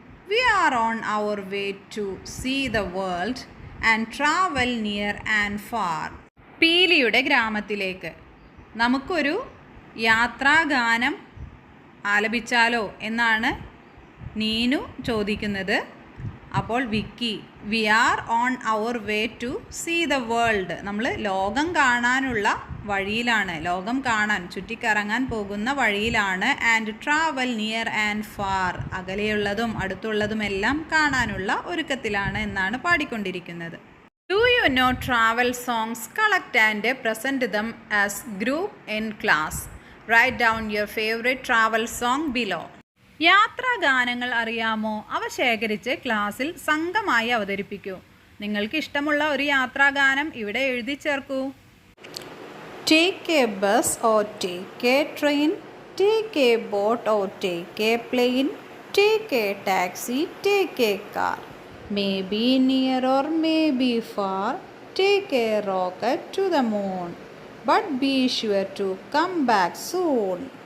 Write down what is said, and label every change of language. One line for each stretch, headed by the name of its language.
English: We are on our way to see the world and travel near and far.
Malayalam: പീലിയുടെ ഗ്രാമത്തിലേക്ക് നമുക്കൊരു യാത്രാഗാനം ആലപിച്ചാലോ എന്നാണ് നീനു ചോദിക്കുന്നത്. അപ്പോൾ വിക്കി,
English: We are on our way to see the world.
Malayalam: നമ്മൾ ലോകം കാണാനുള്ള വഴിയിലാണ്, ലോകം കാണാൻ ചുറ്റിക്കറങ്ങാൻ പോകുന്ന വഴിയിലാണ്.
English: and travel near and far,
Malayalam: അകലെയുള്ളതും അടുത്തുള്ളതുമെല്ലാം കാണാനുള്ള ഒരുക്കത്തിലാണ് എന്നാണ് പാടിക്കൊണ്ടിരിക്കുന്നത്.
English: Do you know travel songs? Collect and present them as group in class. Write down your favourite travel song below.
Malayalam: യാത്രാഗാനങ്ങൾ അറിയാമോ? അവ ശേഖരിച്ച് ക്ലാസ്സിൽ സംഘമായി അവതരിപ്പിക്കൂ. നിങ്ങൾക്ക് ഇഷ്ടമുള്ള ഒരു യാത്രാഗാനം ഇവിടെ എഴുതി ചേർക്കൂ.
English: Take a bus or take a train, take a boat or take a plane, take a taxi, take a car, maybe near or maybe far, take a rocket to the moon, but be sure to come back soon.